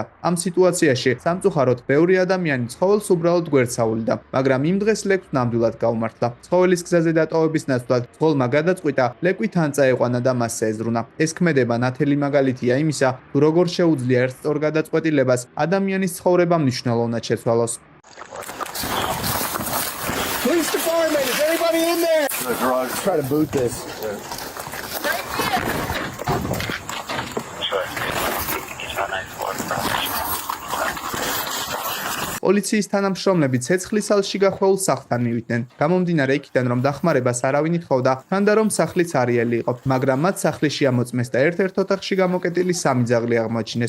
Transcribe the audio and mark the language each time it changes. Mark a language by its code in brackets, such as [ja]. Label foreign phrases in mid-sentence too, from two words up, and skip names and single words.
[ka] ამ სიტუაციაში სამწუხაროდ ბევრი ადამიანი ცხოველს უბრალოდ გვერდსაულიდა, მაგრამ იმ დღეს ლეკვს ნამდვილად გაუმართლა. ცხოველის გზაზე დატოვების ნაცვლად ძღოლმა გადაწყვიტა ლეკვი თან წაეყვანა და მას შეეზრუნა. ეს ქმედება ნათელი მაგალითია იმისა, თუ როგორ შეუძლია ერთ სწორ გადაწყვეტილებას ადამიანის ცხოვრება მნიშვნელოვნად შეცვალოს. [en] Police department. Is anybody in there? The garage. Try to boot this. [ka] პოლიციის თანამშრომლები ცეცხლის ალში გახვეულ სახლთან მივიდნენ. გამომდინარე იქიდან, რომ დახმარებას არავინ ითხოვდა, თანდა რომ სახლიც არიელი იყო, მაგრამ მათ სახლში ამოწმეს და ერთ-ერთ ოთახში გამოკეტილი 3 ძაღლი აღმოაჩინეს.